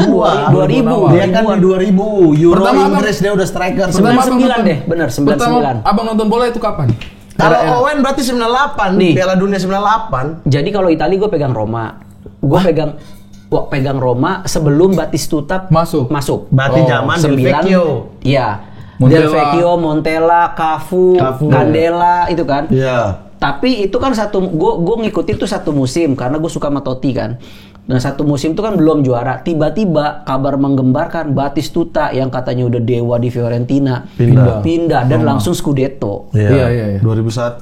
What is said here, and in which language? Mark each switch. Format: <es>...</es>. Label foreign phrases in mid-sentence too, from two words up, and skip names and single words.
<id>2000. Dia kan di 2000 Euro Pertama apa? Inggris dia udah striker. Pertama abang 99 nonton- deh, benar, 99. Pertama abang nonton bola itu kapan? Kalau Era-era. Owen berarti 98 Nih. Piala Dunia 98. Jadi kalau Itali gue pegang Roma. Gue pegang Roma sebelum Batistuta Masuk. Berarti zaman Del Vecchio. Iya. Montella. Del Vecchio, Montella, Cafu, Candela itu kan. Iya. Tapi itu kan gue ngikutin tuh satu musim karena gue suka sama Totti kan. Nah, satu musim itu kan belum juara. Tiba-tiba kabar menggembarkan Batistuta yang katanya udah dewa di Fiorentina pindah dan langsung Scudetto. Iya. 2001.</id>